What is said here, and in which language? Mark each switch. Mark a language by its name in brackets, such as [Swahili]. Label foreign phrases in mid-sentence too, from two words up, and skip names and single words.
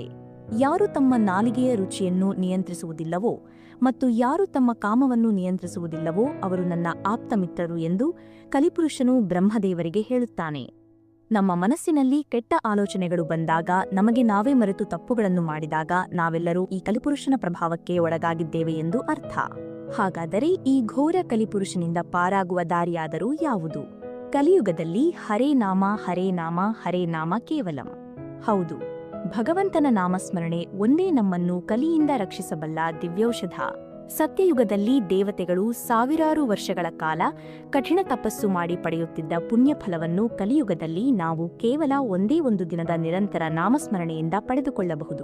[Kannada] ಯಾರು ತಮ್ಮ ನಾಲಿಗೆಯ ರುಚಿಯನ್ನು ನಿಯಂತ್ರಿಸುವುದಿಲ್ಲವೋ ಮತ್ತು ಯಾರು ತಮ್ಮ ಕಾಮವನ್ನು ನಿಯಂತ್ರಿಸುವುದಿಲ್ಲವೋ ಅವರು ನನ್ನ ಆಪ್ತ ಮಿತ್ರರು ಎಂದು ಕಲಿಪುರುಷನು ಬ್ರಹ್ಮದೇವರಿಗೆ ಹೇಳುತ್ತಾನೆ. ನಮ್ಮ ಮನಸ್ಸಿನಲ್ಲಿ ಕೆಟ್ಟ ಆಲೋಚನೆಗಳು ಬಂದಾಗ, ನಮಗೆ ನಾವೇ ಮರೆತು ತಪ್ಪುಗಳನ್ನು ಮಾಡಿದಾಗ ನಾವೆಲ್ಲರೂ ಈ ಕಲಿಪುರುಷನ ಪ್ರಭಾವಕ್ಕೆ ಒಳಗಾಗಿದ್ದೇವೆ ಎಂದು ಅರ್ಥ. ಹಾಗಾದರೆ ಈ ಘೋರ ಕಲಿಪುರುಷನಿಂದ ಪಾರಾಗುವ ದಾರಿಯಾದರೂ ಯಾವುದು? [Sanskrit] ಕಲಿಯುಗದಲ್ಲಿ ಹರೇ ನಾಮ ಹರೇ ನಾಮ ಹರೇ ನಾಮ ಕೇವಲಂ. [Kannada] ಹೌದು, ಭಗವಂತನ ನಾಮಸ್ಮರಣೆ ಒಂದೇ ನಮ್ಮನ್ನು ಕಲಿಯಿಂದ ರಕ್ಷಿಸಬಲ್ಲ ದಿವ್ಯೌಷಧ. ಸತ್ಯಯುಗದಲ್ಲಿ ದೇವತೆಗಳು ಸಾವಿರಾರು ವರ್ಷಗಳ ಕಾಲ ಕಠಿಣ ತಪಸ್ಸು ಮಾಡಿ ಪಡೆಯುತ್ತಿದ್ದ ಪುಣ್ಯಫಲವನ್ನು ಕಲಿಯುಗದಲ್ಲಿ ನಾವು ಕೇವಲ ಒಂದೇ ಒಂದು ದಿನದ ನಿರಂತರ ನಾಮಸ್ಮರಣೆಯಿಂದ ಪಡೆದುಕೊಳ್ಳಬಹುದು.